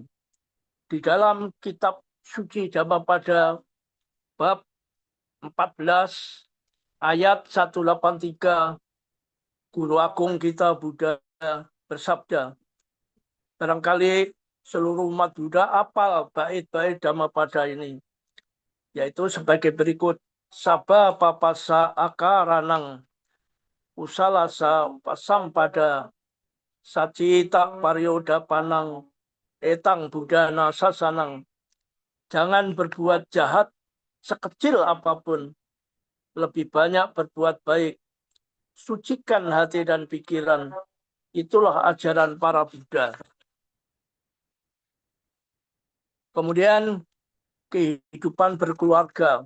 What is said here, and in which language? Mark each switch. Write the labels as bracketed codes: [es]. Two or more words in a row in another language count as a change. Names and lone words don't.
[id] Di dalam kitab suci Dhammapada bab 14 ayat 183, Guru Agung kita Buddha bersabda, barangkali seluruh umat Buddha apal bait-bait Dhammapada ini, yaitu sebagai berikut: [pi] Sabba papasa akaranang usalasa pasampada sacita paryoda panang etang budana sasanang. [id] Jangan berbuat jahat sekecil apapun, lebih banyak berbuat baik. Sucikan hati dan pikiran. Itulah ajaran para Buddha. Kemudian kehidupan berkeluarga.